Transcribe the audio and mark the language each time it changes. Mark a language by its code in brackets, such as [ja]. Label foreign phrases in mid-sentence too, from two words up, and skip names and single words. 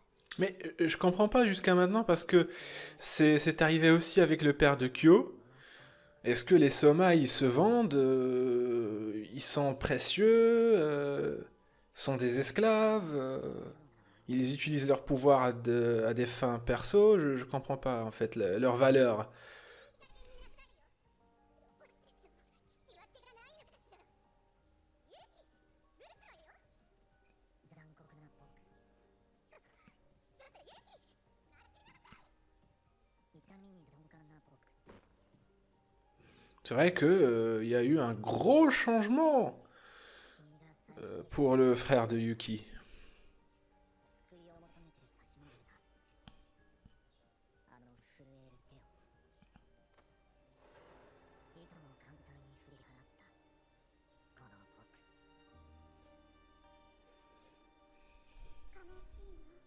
[fr] Mais je comprends pas jusqu'à maintenant parce que c'est arrivé aussi avec le père de Kyo. Est-ce que les Soma ils se vendent, ils sont précieux, sont des esclaves, ils utilisent leur pouvoir à des fins perso, je comprends pas en fait leur valeur. [ja] 残酷な僕。痛みに鈍感な僕。 [fr] C'est vrai que il y a eu un gros changement [ja] 君が最初に [fr] pour le frère de Yuki. [ja] 救いを求めて差し伸べた。あの震える手を。いとも簡単に振り払った。この僕。悲しいの。